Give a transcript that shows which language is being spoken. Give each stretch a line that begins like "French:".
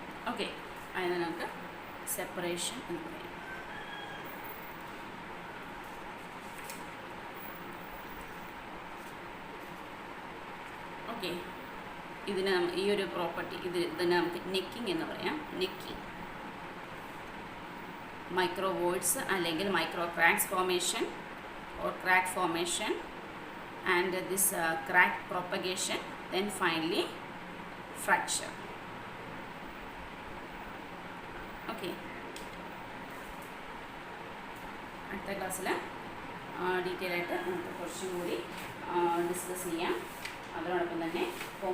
Malayalam: Okay, അതിനെ നമുക്ക് separation എന്ന് പറയാം. ഓക്കെ, ഇതിന് ഈ ഒരു പ്രോപ്പർട്ടി ഇതിനെ നമുക്ക് നെക്കിംഗ് എന്ന് പറയാം.
English: necking,
Malayalam: മൈക്രോ വോയിഡ്സ് അല്ലെങ്കിൽ
English: Micro cracks formation or crack formation and this crack propagation, then finally fracture. Okay,
Malayalam: അടുത്ത ക്ലാസ്സിൽ ഡീറ്റെയിൽ ആയിട്ട് നമുക്ക് കുറച്ചും കൂടി ഡിസ്കസ് ചെയ്യാം. അതോടൊപ്പം തന്നെ